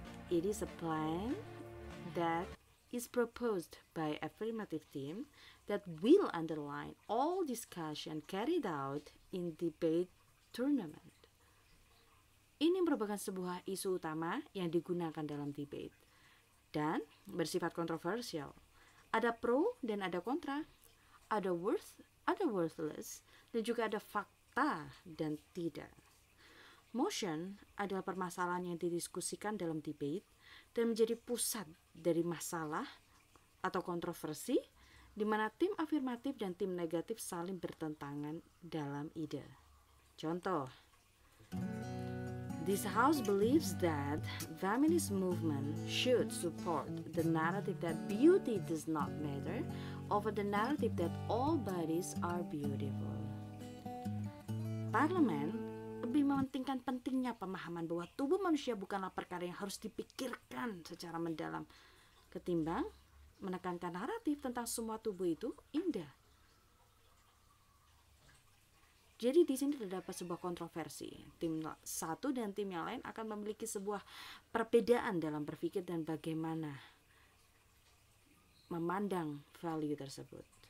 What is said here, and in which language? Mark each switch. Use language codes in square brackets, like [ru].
[en] It is a plan that is proposed by affirmative team that will underline all discussion carried out in debate tournament. [id] Ini merupakan sebuah isu utama yang digunakan dalam debate dan bersifat kontroversial. Ada pro dan ada kontra, ada worth, ada worthless, dan juga ada fakta dan tidak. Motion adalah permasalahan yang didiskusikan dalam debate dan menjadi pusat dari masalah atau kontroversi di mana tim afirmatif dan tim negatif saling bertentangan dalam ide. Contoh, [en] this house believes that feminist movement should support the narrative that beauty does not matter over the narrative that all bodies are beautiful. [id] Parlemen lebih mementingkan pentingnya pemahaman bahwa tubuh manusia bukanlah perkara yang harus dipikirkan secara mendalam ketimbang menekankan naratif tentang semua tubuh itu indah. Jadi di sini terdapat sebuah kontroversi. Tim satu dan tim yang lain akan memiliki sebuah perbedaan dalam berpikir dan bagaimana memandang value tersebut.